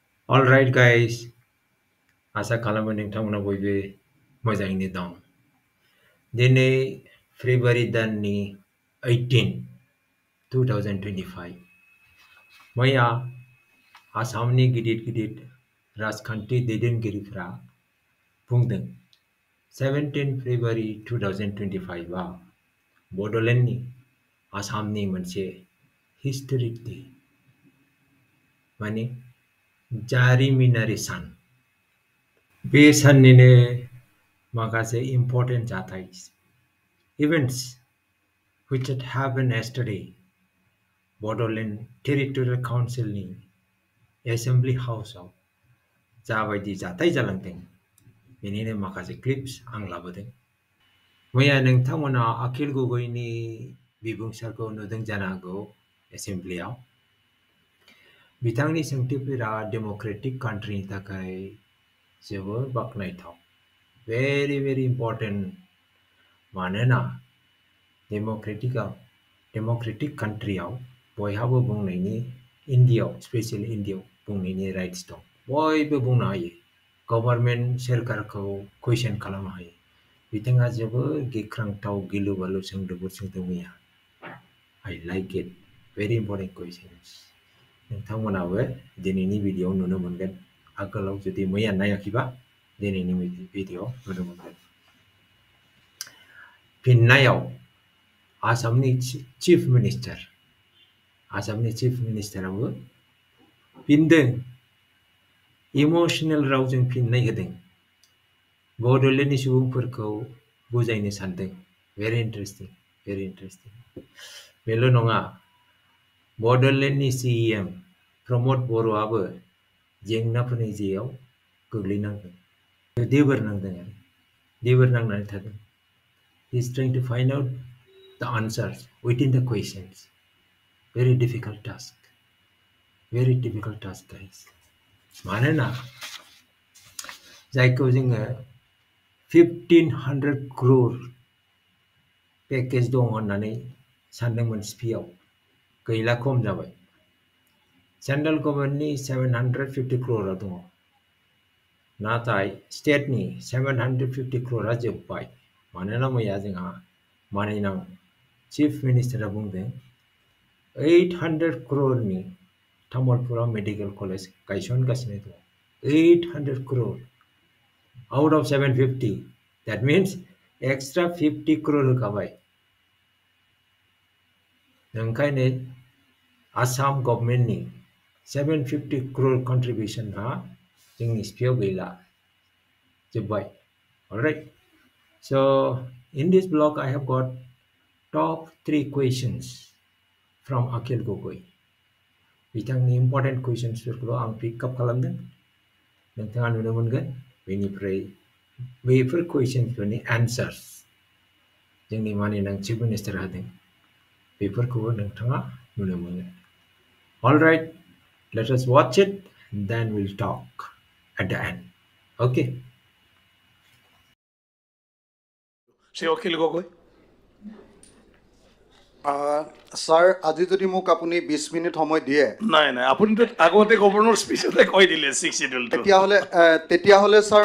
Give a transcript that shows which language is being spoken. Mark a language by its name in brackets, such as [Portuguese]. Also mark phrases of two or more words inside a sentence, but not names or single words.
[English] All right, guys. [Bodo] Asa खालामो नोंथांमोना बयबो मोजाङैनो दं। दिनै फेब्रुवारि दाननि 18, 2025 मैया आसामनि गिदिर गिदिर राजखान्थि दैदेनगिरिफ्रा बुंदों 17 फेब्रुवारि 2025 आ बड'लेण्डनि आसामनि मोनसे [English] historic day [Bodo] माने जारिमिनारि सान। बे साननिनो माखासे important जाथाय [English] events which had happened yesterday [Bodo] बड'लेण्ड टेरिटरियेल काउन्सिलनि एसेम्बलि हाउसआव जाबायदि जाथाय जालांदों बेनिनो माखासे क्लिप्स आं लाबोदों। मैया नोंथांमोना आखिल गगैनि बिबुंसारखौ नुदों जानो हागौ एसेम्बलियाव। बिथांनि सोंथिफोरा डेम'क्रेटिक कान्ट्रिनि थाखाय जोबोर बाख्नायथाव। [English] very important [Bodo] मानोना डेम'क्रेटिक कान्ट्रियाव बयहाबो बुंनायनि इन्डियायाव स्पेसियेलि इन्डियायाव बुंनायनि राइट्स दं। बयबो बुंनो हायो। गभर्नमेन्ट सोरखारखौ कुइसन खालामनो हायो। बिथाङा जोबोर गिख्रांथाव गिलु बालु सोंलुफोर सोंदों मैया। [English] I like it. Very important questions. [Bodo] नोंथांमोनाबो दिनैनि भिडिअ'आव नुनो मोनगोन। आगोलाव जुदि मैया नायाखैबा दिनैनि भिडिअ'आव नुनो मोनगोन। फिननायाव आसामनि [English] chief minister [Bodo] फिनदों, इमोसनेल रावजों फिननाय होदों। बड'लेण्डनि सुबुंफोरखौ बुजायनो सानदों। [English] very interesting. [Bodo] बेल' नङा, बड'लेण्डनि CEM प्रमद बर'आबो जेंनाफोरनि जेयाव गोग्लैनांदों। देबोर नांनानै थादों। [English] He is trying to find out the answers within the questions. Very difficult task, guys. [Bodo] मानोना जायखौ जोङो 1500 crore पेकेज दं होननानै सानदोंमोन सिपिआव, गैला, खम जाबाय। [English] central government [Bodo] 750 crore दङ, नाथाय स्टेटनि 750 crore जोब्बाय। मानोना मैया जोंहा मानिनां [English] chief minister [Bodo] बुंदों 800 crore तामुलपुराव [English] medical college [Bodo] गायसनगासिनो दङ। [English] 800 crore out of 750, that means extra 50 crore होखाबाय। [Bodo] ओंखायनो आसाम गभर्नमेन्टनि 750 crore कन्ट्रिबिउसनआ जोंनि सिपिआव गैला, जोब्बाय। [English] Alright. So in this blog I have got top 3 questions from Akhil Gogoi. [Bodo] बिथांनि [English] important questions [Bodo] आं पिकआप खालामदों। नोंथाङा नुनो मोनगोन। बेनिफ्राय बेफोर कुइसन्सफोरनि एन्सार्स जोंनि मानिनां [English] chief minister [Bodo] होदों, बेफोरखौबो नोंथाङा नुनो मोनो। [English] All right, let us watch it, then we'll talk at the end. Okay. [Assamese] শ্ৰী অখিল গগৈ। স্যাৰ, আজি যদি মোক আপুনি 20 মিনিট সময় দিয়ে। নাই, আপুনিতো আগতে গভৰ্ণৰ স্পীচতে কৈ দিলে 6 শিডিউলটো। তেতিয়াহ'লে স্যাৰ